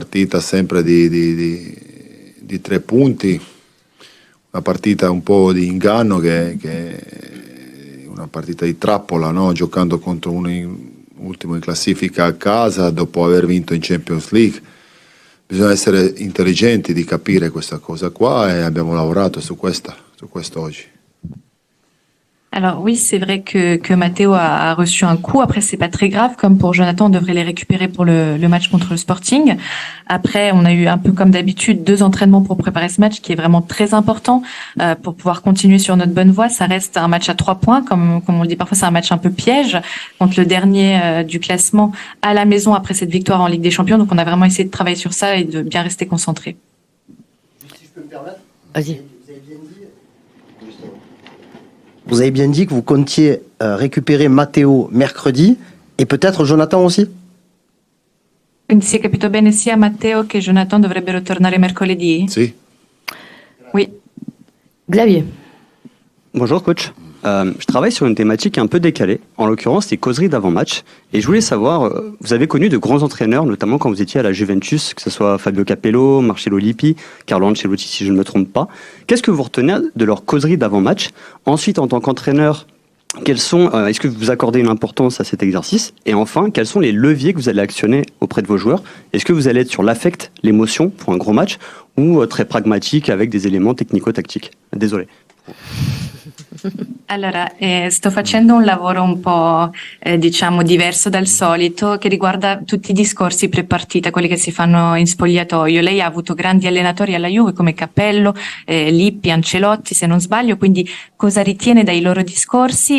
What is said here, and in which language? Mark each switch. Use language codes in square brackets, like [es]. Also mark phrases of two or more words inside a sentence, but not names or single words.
[it] È una partita sempre di di 3 punti, una partita un po' di inganno che è una partita di trappola, no? Giocando contro ultimo in classifica a casa dopo aver vinto in Champions League. Bisogna essere intelligenti di capire questa cosa qua et abbiamo lavorato su questo oggi. [fr] Alors oui, c'est vrai que Matteo a reçu un coup. Après, c'est pas très grave. Comme pour Jonathan, on devrait les récupérer pour le match contre le Sporting. Après, on a eu un peu comme d'habitude 2 entraînements pour préparer ce match qui est vraiment très important pour pouvoir continuer sur notre bonne voie. Ça reste un match à 3 points. Comme on le dit parfois, c'est un match un peu piège contre le dernier du classement à la maison après cette victoire en Ligue des Champions. Donc, on a vraiment essayé de travailler sur ça et de bien rester concentré. Si je peux me permettre. Vas-y. Vous avez bien dit que vous comptiez récupérer Matteo mercredi et peut-être Jonathan aussi. [it] Quindi si è capito bene, sia Matteo che Jonathan dovrebbero tornare mercoledì? Si. [fr] Oui. Xavier. Bonjour coach. Je travaille sur une thématique un peu décalée, en l'occurrence les causeries d'avant-match. Et je voulais savoir, vous avez connu de grands entraîneurs, notamment quand vous étiez à la Juventus, que ce soit Fabio Capello, Marcello Lippi, Carlo Ancelotti si je ne me trompe pas. Qu'est-ce que vous retenez de leurs causeries d'avant-match? Ensuite, en tant qu'entraîneur, est-ce que vous accordez une importance à cet exercice? Et enfin, quels sont les leviers que vous allez actionner auprès de vos joueurs? Est-ce que vous allez être sur l'affect, l'émotion pour un gros match, ou très pragmatique avec des éléments technico-tactiques? Désolé. [it] Allora, sto facendo un lavoro un po' diciamo diverso dal solito che riguarda tutti i discorsi pre-partita, quelli che si fanno in spogliatoio. Lei ha avuto grandi allenatori alla Juve come Cappello, Lippi, Ancelotti se non sbaglio, quindi cosa ritiene dai loro discorsi?